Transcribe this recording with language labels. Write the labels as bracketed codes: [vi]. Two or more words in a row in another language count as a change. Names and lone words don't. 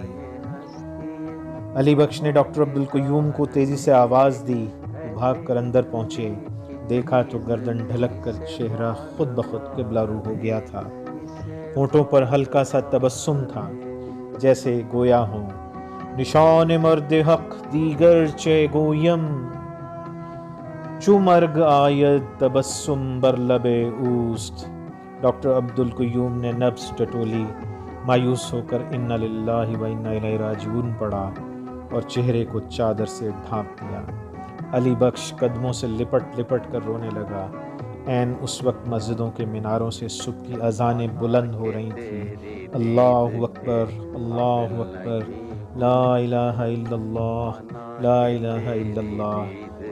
[ur] علی بخش نے ڈاکٹر عبدالقیوم کو تیزی سے آواز دی۔ وہ بھاگ کر اندر پہنچے، دیکھا تو گردن ڈھلک کر چہرہ خود بخود قبلہ رو ہو گیا تھا۔ ہونٹوں پر ہلکا سا تبسم تھا، جیسے گویا ہوں [fa] نشان مرد حق دیگر چے گویم، چو مرگ آید تبسم بر لب اوست۔ [ur] ڈاکٹر عبدالقیوم نے نبض ٹٹولی، مایوس ہو کر [ar] انا للہ و انا الیہ راجعون [ur] پڑھا اور چہرے کو چادر سے ڈھانپ دیا۔ علی بخش قدموں سے لپٹ لپٹ کر رونے لگا۔ عین اس وقت مسجدوں کے میناروں سے صبح کی اذانیں بلند ہو رہی تھیں، [ar] اللہ اکبر اللہ اکبر، لا الہ الا اللہ لا الہ الا اللہ۔